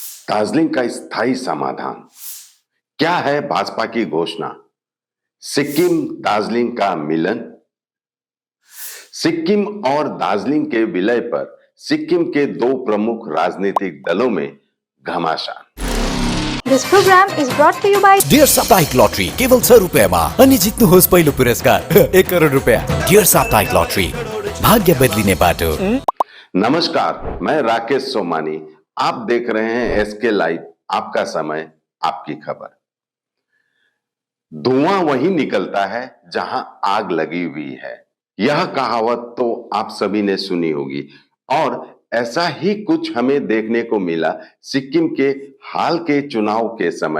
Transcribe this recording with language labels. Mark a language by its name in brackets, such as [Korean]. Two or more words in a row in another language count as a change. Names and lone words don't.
[Hindi] दार्जिलिंग का स्थायी समाधान क्या है? भाजपा की घोषणा। सिक्किम दार्जिलिंग का मिलन। सिक्किम और दार्जिलिंग के विलय पर सिक्किम के दो प्रमुख राजनीतिक दलों में घमासान। [English] This program is brought to you by [Nepali] डियर साप्ताहिक लॉटरी केवल 6 रुपैयाँमा अनि जित्नुहोस् पहिलो पुरस्कार 1 करोड रुपैयाँ। डियर साप्ताहिक लॉटरी, भाग्य बदलिने बाटो। [Hindi] नमस्कार, मैं राकेश सोमानी। आप देख रहे हैं एसके लाइव, आपका समय आपकी खबर। धुआं वहीं निकलता है जहां आग लगी हुई है, यह कहावत तो आप सभी ने सुनी होगी और ऐसा ही कुछ हमें देखने को मिला सिक्किम के हाल के चुनाव के समय।